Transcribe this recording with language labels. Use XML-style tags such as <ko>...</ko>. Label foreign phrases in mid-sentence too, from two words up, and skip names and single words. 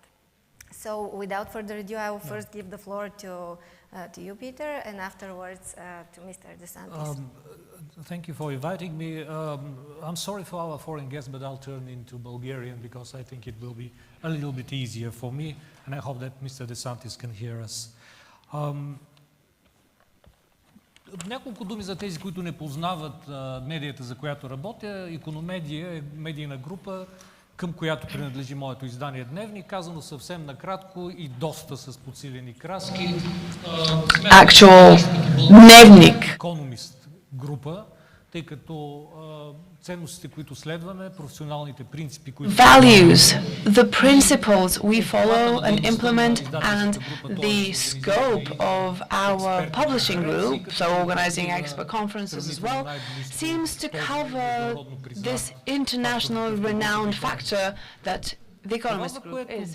<en>So without further ado, I will first give the floor to you, Peter, and afterwards to Mr. DeSantis. Thank you for inviting me. I'm sorry for our foreign guests, but I'll turn into Bulgarian because I think it will be a little bit easier for me, and I hope that Mr. DeSantis can hear us.</en> <bg>Няколко думи за тези, които не познават медията, за която работя. Икономедия е медийна група, към която принадлежи моето издание Дневник, казано съвсем накратко и доста с подсилени краски. Actual Дневник. Икономист група, тъй като ценностите, които следваме, професионалните принципи, които</bg> <en>values, the principles we follow and implement, and the scope of our publishing group, so organizing expert conferences as well, seems to cover this international renowned factor that the Economist Group is.</en>